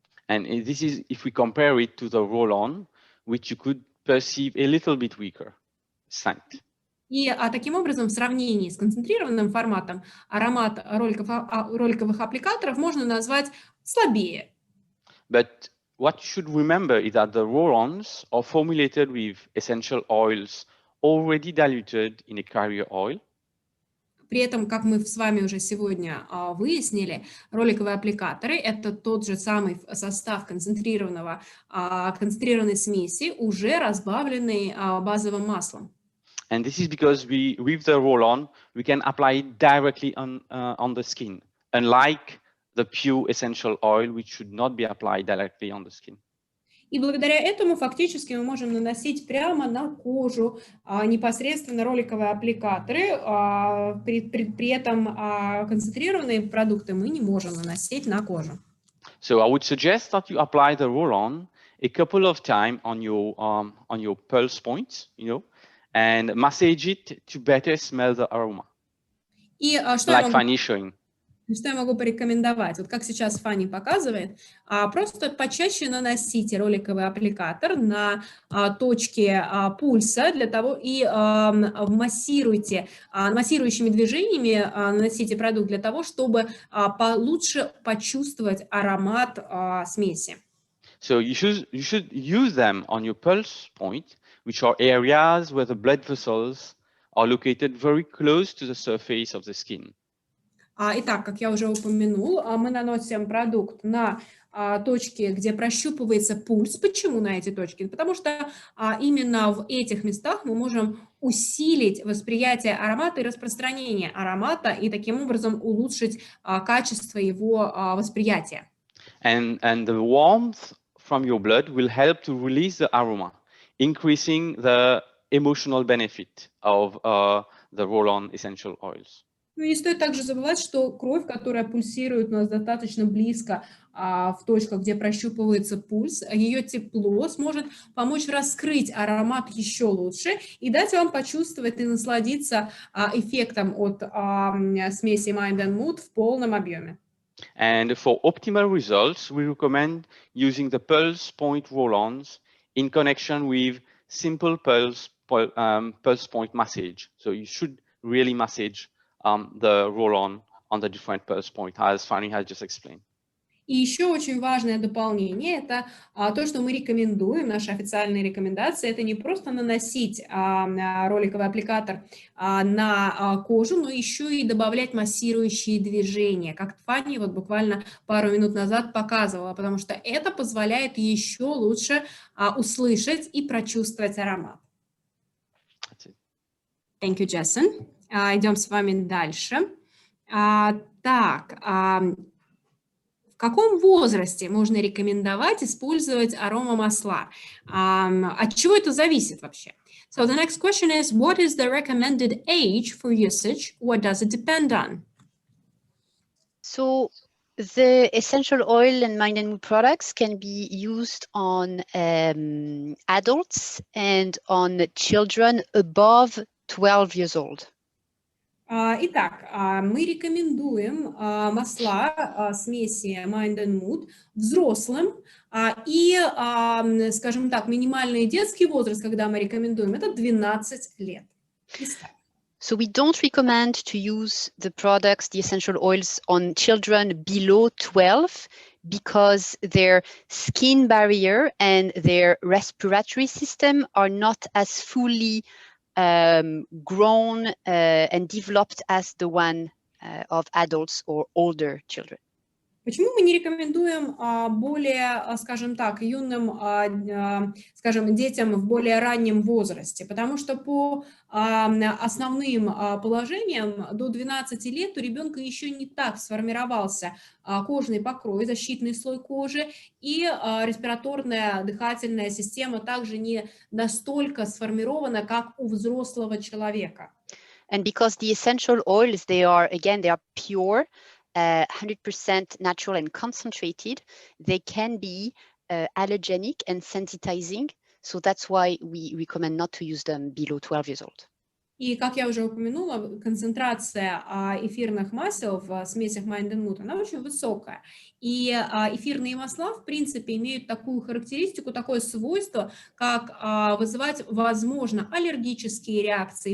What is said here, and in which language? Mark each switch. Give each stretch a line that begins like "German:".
English: And this is if we compare it to the roll-on, which you could perceive a little bit weaker scent.
Russian: И таким образом, в сравнении с концентрированным форматом, аромат роликовых аппликаторов можно назвать слабее.
English: But what you should remember is that the roll-ons are formulated with essential oils already diluted in a carrier oil.
Russian: При этом, как мы с вами уже сегодня выяснили, роликовые аппликаторы – это тот же самый состав концентрированной смеси, уже разбавленный базовым маслом.
English: And this is because with the roll-on, we can apply it directly on the skin, unlike the pure essential oil, which should not be applied directly on the skin.
Russian: И благодаря этому фактически мы можем наносить прямо на кожу непосредственно роликовые аппликаторы, при этом концентрированные продукты мы не можем наносить на кожу.
English: So I would suggest that you apply the roll-on a couple of times on your pulse points, and massage it to better smell the aroma.
Russian: И
English: Like Fanny showing.
Russian: Что я могу порекомендовать? Вот как сейчас Фанни показывает, просто почаще наносите роликовый аппликатор на точки пульса для того и массирующими движениями наносите продукт для того, чтобы получше почувствовать аромат смеси.
English: So you should use them on your pulse point, which are areas where the blood vessels are located very close to the surface of the skin.
Russian: Итак, как я уже упомянул, мы наносим продукт на точки, где прощупывается пульс. Почему на эти точки? Потому что именно в этих местах мы можем усилить восприятие аромата и распространение аромата, и таким образом улучшить качество его восприятия.
English: And the warmth from your blood will help to release the aroma, increasing the emotional benefit of the roll-on essential oils.
Russian: Ну, не стоит также забывать, что кровь, которая пульсирует у нас достаточно близко в точках, где прощупывается пульс, ее тепло сможет помочь раскрыть аромат еще лучше и дать вам почувствовать и насладиться эффектом от смеси Mind&MOOD в полном объеме.
English: And for optimal results, we recommend using the pulse point roll-ons in connection with simple pulse point massage. So you should really massage the roll-on the different pulse point, as Fanny has just explained.
Russian: И еще очень важное дополнение – это то, что мы рекомендуем, наши официальные рекомендации, это не просто наносить роликовый аппликатор на кожу, но еще и добавлять массирующие движения, как Фанни вот буквально пару минут назад показывала, потому что это позволяет еще лучше услышать и прочувствовать аромат.
English: Thank you, Джессен.
Russian: Идем с вами дальше. Так, в каком возрасте можно рекомендовать использовать аромамасла? От чего это зависит вообще?
English: So the next question is, what is the recommended age for usage? What does it depend on? So the essential oil and Mind and Mood products can be used on adults and on children above 12 years old.
Russian: Итак, мы рекомендуем масла смеси Mind and Mood взрослым, и, скажем так, минимальный детский возраст, когда мы рекомендуем, это 12 лет.
English: So we don't recommend to use the products, the essential oils, on children below 12 because their skin barrier and their respiratory system are not as fully grown and developed as the one of adults or older children.
Russian: Почему мы не рекомендуем более, скажем так, юным, скажем, детям в более раннем возрасте? Потому что по основным положениям до 12 лет у ребенка еще не так сформировался кожный покрой, защитный слой кожи, и респираторная дыхательная система также не настолько сформирована, как у взрослого человека.
English: And because the essential oils, they are pure, 100% natural and concentrated, they can be allergenic and sensitizing. So that's why we recommend not to use them below 12 years old.
Russian: И, как я уже упомянула, концентрация эфирных масел в смесях Mind and Mood, она очень высокая. И эфирные масла, в принципе, имеют такую характеристику, такое свойство, как вызывать, возможно, аллергические реакции.